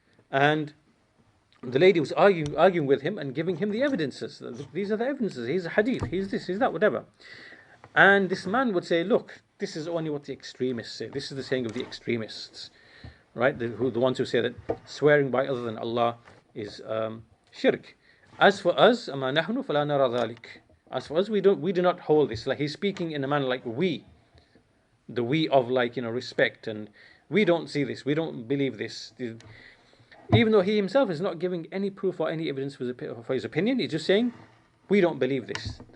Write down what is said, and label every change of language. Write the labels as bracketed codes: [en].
[en] And the lady was arguing with him and giving him the evidences. These are the evidences. Here's a hadith. Here's this. Here's that. Whatever. And this man would say, "Look, this is only what the extremists say. This is the saying of the extremists, right? The ones who say that swearing by other than Allah is shirk. As for us, [ar] أما نحن فلا نرى ذلك. [en] As for us, we do not hold this. Like he's speaking in a manner like we, the we of respect, and we don't see this. We don't believe this." Even though he himself is not giving any proof or any evidence for his opinion, he's just saying, we don't believe this.